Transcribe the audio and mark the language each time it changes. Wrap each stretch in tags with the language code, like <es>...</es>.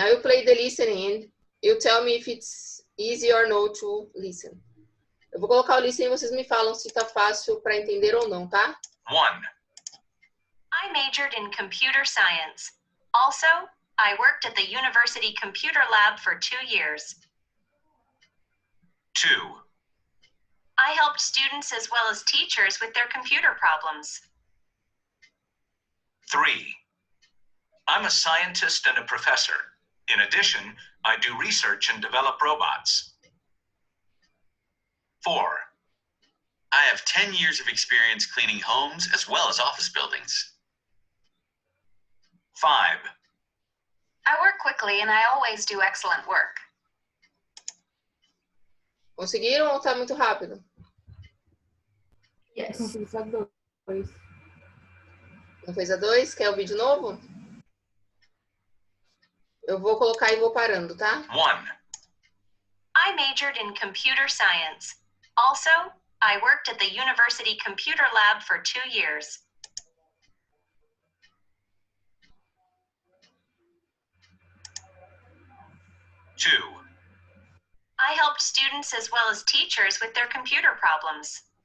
<en>I will play the listening and you tell me if it's easy or no to listen.</en> <pt>Eu vou colocar o listening e vocês me falam se tá fácil para entender ou não, tá?</pt> <en>1. I majored in computer science. Also, I worked at the university computer lab for 2 years. 2. I helped students as well as teachers with their computer problems. 3. I'm a scientist and a professor. In addition, I do research and develop robots. 4. I have 10 years of experience cleaning homes as well as office buildings. 5. I work quickly and I always do excellent work.</en> <pt>Conseguiram ou tá muito rápido?</pt> <en>Yes.</en> <pt>Não fiz só dois. Não fez a 2? Quer ouvir de novo? Eu vou colocar e vou parando, tá?</pt> <en>1. I majored in computer science. Also, I worked at the university computer lab for 2 years. 2. I helped students as well as teachers with their computer problems.</en>